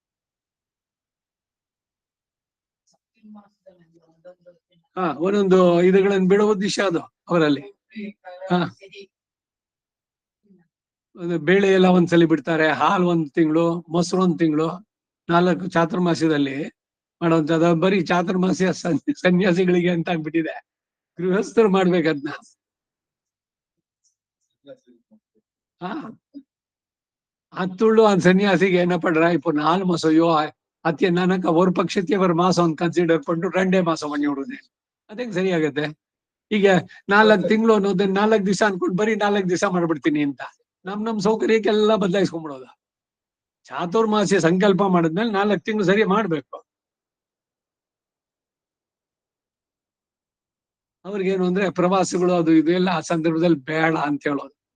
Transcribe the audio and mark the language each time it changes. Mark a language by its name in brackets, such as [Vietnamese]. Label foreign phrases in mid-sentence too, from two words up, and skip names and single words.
[Kannada] ಒಂದೊಂದು ಇದುಗಳನ್ನು ಬಿಡೋ ಉದ್ದೇಶ ಅದು ಅವರಲ್ಲಿ. ಬೇಳೆ ಎಲ್ಲ ಒಂದ್ಸಲಿ ಬಿಡ್ತಾರೆ, ಹಾಲು 1 ತಿಂಗಳು, ಮೊಸರು 1 ತಿಂಗಳು, 4 ಚಾತುರ್ಮಾಸ್ಯದಲ್ಲಿ ಮಾಡೋಂಥದ್ದು. ಬರೀ ಚಾತುರ್ಮಾಸ್ಯ ಸನ್ಯಾಸಿಗಳಿಗೆ ಅಂತ ಆಗ್ಬಿಟ್ಟಿದೆ. ಗೃಹಸ್ಥರು ಮಾಡ್ಬೇಕದ್ನ. [Tamil] அத்துள்ளு அந்த சன்னியாசிக்கு என்ன பண்றா, இப்போ 4 மாசம், ஐயோ அத்தி என்னன்னாக்கா ஒரு பட்சத்தையே ஒரு மாசம் கன்சிடர் பட்டு 2 மாச பண்ணி விடுது. [Kannada] ಅದೇಂಗ್ ಸರಿಯಾಗತ್ತೆ? ಈಗ 4 ತಿಂಗಳು ಅನ್ನೋದು 4 ದಿವಸ ಅನ್ಕೊಂಡು ಬರೀ 4 ದಿವಸ ಮಾಡ್ಬಿಡ್ತೀನಿ ಅಂತ ನಮ್ ಸೌಕರ್ಯಕ್ಕೆಲ್ಲ ಬದಲಾಯಿಸ್ಕೊಂಡ್ಬಿಡೋದು. ಚಾತುರ್ಮಾಸ್ಯ ಸಂಕಲ್ಪ ಮಾಡಿದ್ಮೇಲೆ 4 ತಿಂಗಳು ಸರಿ ಮಾಡ್ಬೇಕು. ಅವ್ರಿಗೇನು ಅಂದ್ರೆ ಪ್ರವಾಸಗಳು ಅದು ಇದು ಎಲ್ಲ ಆ ಸಂದರ್ಭದಲ್ಲಿ ಬೇಡ ಅಂತ ಹೇಳೋದು.